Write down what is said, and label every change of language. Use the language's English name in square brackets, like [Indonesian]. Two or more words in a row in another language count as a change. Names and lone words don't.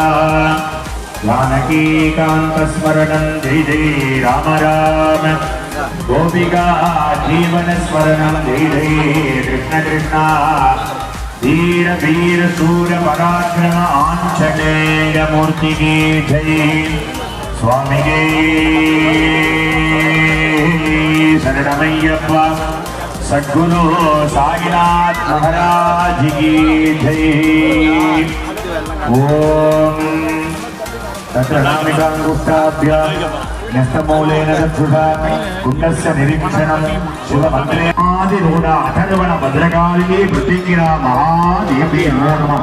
[Sanskrit] जानकी कान्त स्मरणं जय जय राम राम, गोपिका जीवन स्मरणं जय जय कृष्ण कृष्णा. [Hindi] वीर वीर शूर पराक्रम आञ्जनेय मूर्ति की जय. [Tamil] சுவாமிகே சரணமையப்பா. [Hindi] सद्गुरु साईनाथ महाराज की जय. [Sanskrit] ओम तत्रनामिकांगुष्ठाभ्यां न्यस्तमूलेन दक्षुषा कुण्डस्य निरीक्षणं शिवमन्त्रे आदिरूढ अथर्वण भद्रकाली प्रत्यङ्गिरा महादेवी नमो नमः.